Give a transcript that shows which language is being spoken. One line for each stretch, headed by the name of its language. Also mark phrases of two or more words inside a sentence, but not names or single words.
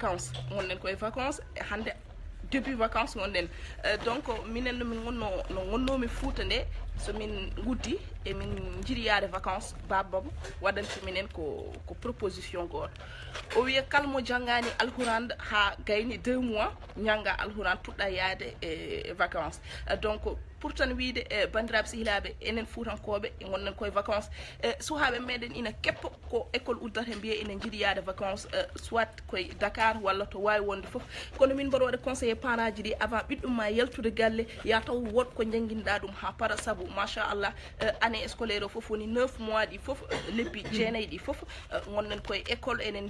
Fula: vacances e hande depuis vacances gonɗen donc minen nomin gonno no gonnomi Fouta nde somin guddi e min jiiɗi yaade vacances bababo waɗanti minen ko proposition goto o wiya kalmo janggani alhurande ha gayni 2 mois jangga alhurande puɗɗa yaade e vacances donc pour tan wiide bandiraɓe sihlaɓe enen fuutankoɓe e gonɗen koye vacances suhaɓe meɗen ina keppa ko école uddata mbiye ina jiiɗi yaade vacances soit koye Dakar walla to wawi wonde foof kono min mbaɗa waɗa conseillé parent ji ɗi avant ɓiɗɗum ma yaltude galle ya taw woɗ ko jangguinɗa ɗum ha para saabu machallah
French: année scolaire
Fula: o foof woni 9 mois ɗi foof lebbi jeenayyi ɗi foof gonɗen koye école enen